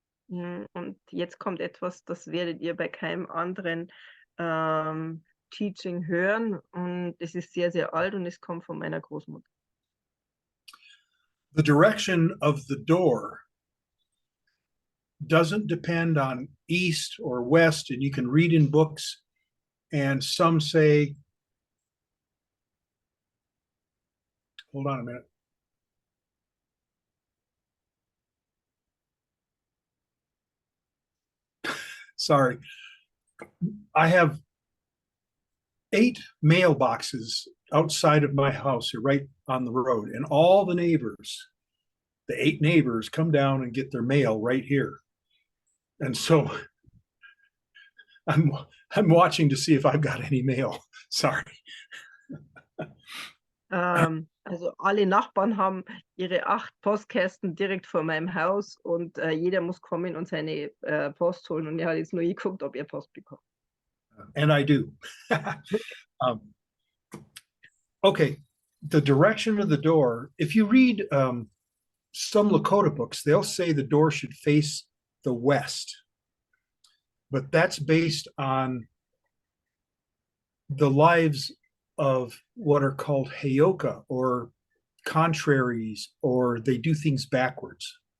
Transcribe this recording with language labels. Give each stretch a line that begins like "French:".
German: Und jetzt kommt etwas, das werdet ihr bei keinem anderen Teaching hören und es ist sehr, sehr alt und es kommt von meiner Großmutter.
English: The direction of the door doesn't depend on east or west, and you can read in books, and some say, hold on a minute. Sorry. I have 8 mailboxes outside of my house here, right on the road, and all the neighbors, the 8 neighbors, come down and get their mail right here. And so I'm watching to see if I've got any mail. Sorry.
German: Also alle Nachbarn haben ihre 8 Postkästen direkt vor meinem Haus und jeder muss kommen und seine Post holen und er hat jetzt nur geguckt, ob er Post bekommt.
English: And I do. Okay, the direction of the door, if you read some Lakota books, they'll say the door should face the west. But that's based on the lives of what are called heyoka, or contraries, or they do things backwards.